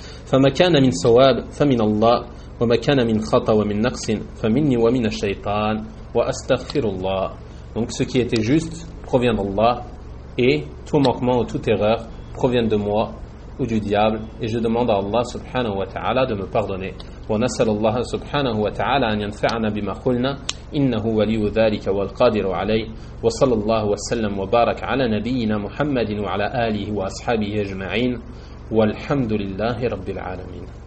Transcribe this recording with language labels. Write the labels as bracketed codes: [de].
[ar] فما كان من ثواب فمن الله وما كان من خطأ ومن نقص فمني ومن الشيطان وأستغفر الله. [fr] Donc ce qui était juste provient d'Allah et tout manquement ou toute erreur provient de moi ou du diable et je demande à Allah subhanahu wa ta'ala de me pardonner. [ar] ونسأل الله سبحانه وتعالى أن ينفعنا بما قلنا إنه ولي ذلك والقادر عليه وصلى الله وسلم وبارك على نبينا محمد وعلى آله وأصحابه أجمعين والحمد لله رب العالمين.